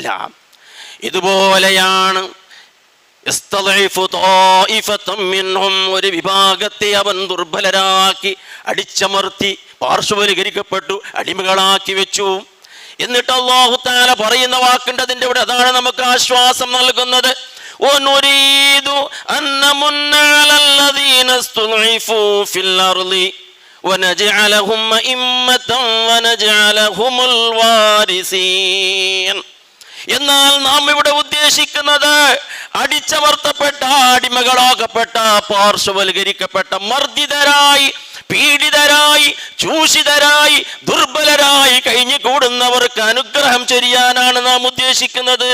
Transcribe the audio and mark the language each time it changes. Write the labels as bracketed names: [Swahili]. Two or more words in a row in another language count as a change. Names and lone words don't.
[Malayalam] ഇതുപോലെയാണ് ഒരു വിഭാഗത്തെ അവൻ ദുർബലരാക്കി, അടിച്ചമർത്തി, പാർശ്വവൽക്കരിക്കപ്പെട്ടു, അടിമകളാക്കി വെച്ചു. എന്നിട്ട് അല്ലാഹു തആല പറയുന്ന വാക്കുണ്ട് അതിൻ്റെ ഇവിടെ, അതാണ് നമുക്ക് ആശ്വാസം നൽകുന്നത്. [Arabic] وَنُرِيدُ أَن نَّمُنَّ عَلَى الَّذِينَ اسْتُضْعِفُوا فِي الْأَرْضِ وَنَجْعَلَهُمْ أَئِمَّةً وَنَجْعَلَهُمُ الْوَارِثِينَ. [Malayalam] എന്നാൽ നാം ഇവിടെ ഉദ്ദേശിക്കുന്നത് അടിച്ചമർത്തപ്പെട്ട, അടിമകളാകപ്പെട്ട, പാർശ്വവൽക്കരിക്കപ്പെട്ട, മർദ്ദിതരായി, പീഡിതരായി, ചൂഷിതരായി, ദുർബലരായി കഴിഞ്ഞുകൂടുന്നവർക്ക് അനുഗ്രഹം ചൊരിയാനാണ് നാം ഉദ്ദേശിക്കുന്നത്.